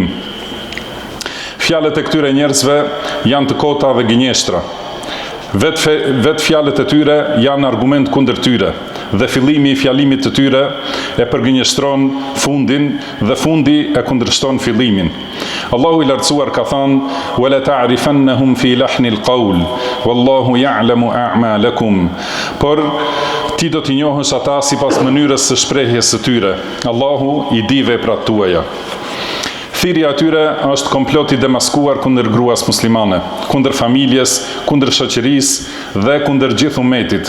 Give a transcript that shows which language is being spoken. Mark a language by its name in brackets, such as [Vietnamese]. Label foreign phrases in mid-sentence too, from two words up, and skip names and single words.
[Albanian] Fjalët e këtyre njerëzve janë të kota dhe gënjeshtra. Vetë fjalët e tyre janë argument kundër tyre dhe fillimi i fjalimit të tyre e përgënjeshtron fundin dhe fundi e kundërshton fillimin. Allahu i lartësuar ka thënë: [Arabic] "ولتعرفنهم في لحن القول والله يعلم أعمالكم." [Albanian] Por ti do t'i njohësh ata sipas mënyrës së shprehjes së tyre. Allahu i di veprat tuaja. Thirrja e tyre është komplot i demaskuar kundër gruas muslimane, kundër familjes, kundër shoqërisë dhe kundër gjithë umetit.